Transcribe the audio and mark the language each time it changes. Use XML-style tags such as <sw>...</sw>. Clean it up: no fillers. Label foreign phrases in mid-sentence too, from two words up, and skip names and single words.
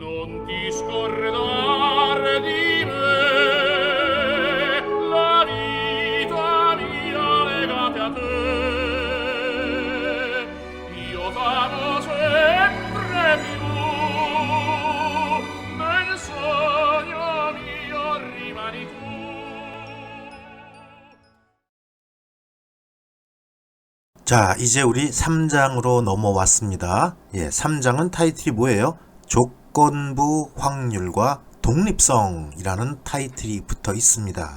<it>non ti scordar di me, la vita mia legate a te. Io t'amo sempre più, nel sogno mio rimani tu.</it> <ko>자, 이제 우리 3장으로 넘어왔습니다. 3장은 타이틀이 뭐예요? 조건부 확률과 독립성이라는 타이틀이 붙어 있습니다.</ko>